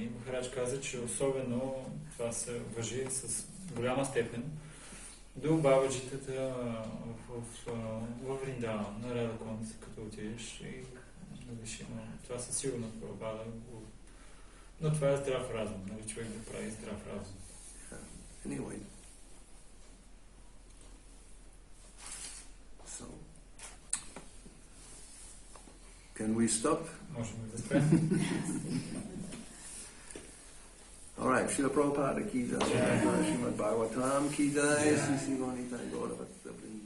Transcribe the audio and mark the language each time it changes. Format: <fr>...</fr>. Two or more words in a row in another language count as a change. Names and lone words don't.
<bg>И Махарадж каза, че особено това се важи с голяма степен до бабаджитата в Вриндаван, на Радакунд, като отидеш и това със сигурност Прабхупада. Но това е здрав разум, нали, човек да прави здрав разум.</bg> <en>Anyway. So, can we stop?</en> <bg>Можем да спрем.</bg> <en>All right, Srila Prabhupada</en> <hi>की जय,</hi> <en>Srimad Bhagavatam</en> <hi>की जय,</hi> <en>Sri Gauravani Gauravani.</en>